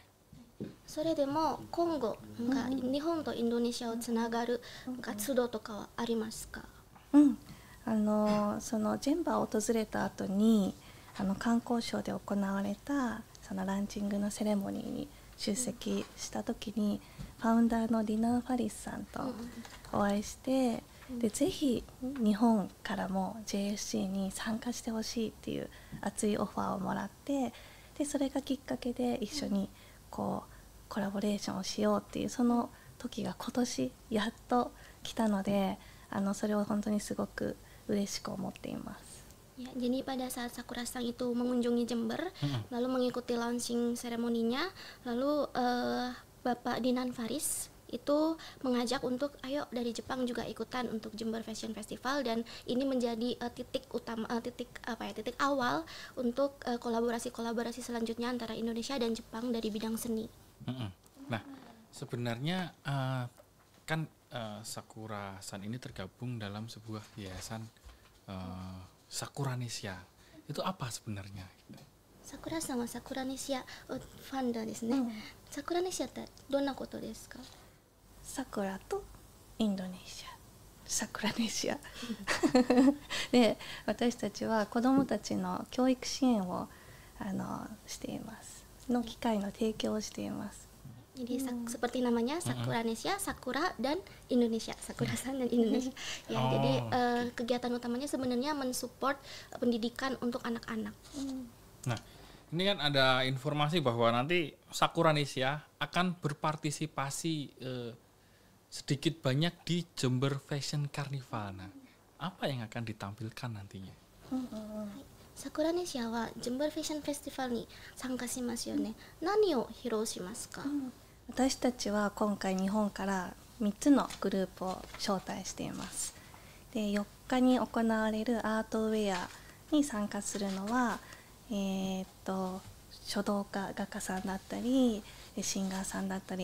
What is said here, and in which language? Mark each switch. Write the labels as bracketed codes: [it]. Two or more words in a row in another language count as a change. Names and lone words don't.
[ja] それでも今後なんか日本とインドネシアをつながる活動とかはありますか。そのジェンバーを訪れた後に観光省で行われたそのランチングのセレモニーに出席した時にファウンダーのディナー・ファリスさんとお会いして、でぜひ日本からも JFC に参加してほしいっていう熱いオファーをもらって、でそれがきっかけで一緒にこうコラボレーションをしようっていうその時が今年やっと来たので、それを本当にすごく嬉しく思っています。 [id] Ya, jadi pada saat Sakura-san itu mengunjungi Jember, lalu mengikuti launching seremoninya, lalu Bapak Dinan Faris itu mengajak untuk ayo dari Jepang juga ikutan untuk Jember Fashion Festival, dan ini menjadi titik awal untuk kolaborasi selanjutnya antara Indonesia dan Jepang dari bidang seni. Nah, sebenarnya kan Sakura-san ini tergabung dalam sebuah yayasan Sakuranesia. Itu apa sebenarnya? [ja] Sakura-sanはSakuranesiaファンダーですね。Sakuranesia ってどんなことですか？桜とインドネシア、サクラネシアで、私たちは子どもたちの教育支援をしています。の機会の提供をしています。 [id] Jadi seperti namanya Sakuranesia, Sakura dan Indonesia, Sakura-san dan Indonesia. Ya, jadi kegiatan utamanya sebenarnya mensupport pendidikan untuk anak-anak. Nah, ini kan ada informasi bahwa nanti Sakuranesia akan berpartisipasi sedikit banyak di Jember Fashion Carnival. Nah, apa yang akan ditampilkan nantinya? [ja] Sakuranesia は Jember Fashion Festival に参加しますよね。何を披露しますか？私たちは今回日本から3つのグループを招待しています。で、4日に行われるアートウェアに参加するのは、書道家画家さんだったりシンガーさんだったり